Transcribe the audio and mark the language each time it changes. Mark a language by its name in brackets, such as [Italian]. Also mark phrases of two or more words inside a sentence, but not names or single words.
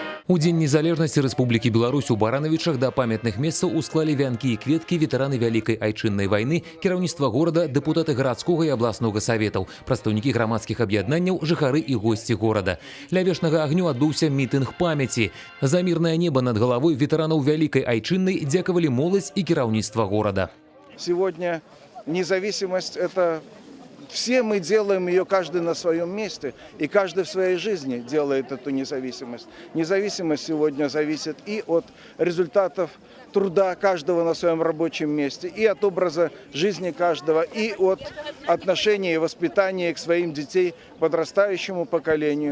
[Belarusian] У Дзень незалежнасці Рэспублікі Беларусь у Баранавічах да памятных месцаў усклалі вянкі і кветкі ветэраны Вялікай айчыннай вайны, кіраўніцтва горада, дэпутаты гарадскога і абласнога саветаў, прадстаўнікі грамадскіх аб'яднанняў, жыхары і госці горада. Ля вечнага агню адбыўся мітынг памяці. За мірнае неба над галавой ветэранаў Вялікай айчыннай дзякавалі моладзь і кіраўніцтва горада. [Russian] Сегодня независимость – это все мы делаем ее, каждый на своем месте, и каждый в своей жизни делает эту независимость. Независимость сегодня зависит и от результатов труда каждого на своем рабочем месте, и от образа жизни каждого, и от отношения и воспитания к своим детей, подрастающему поколению.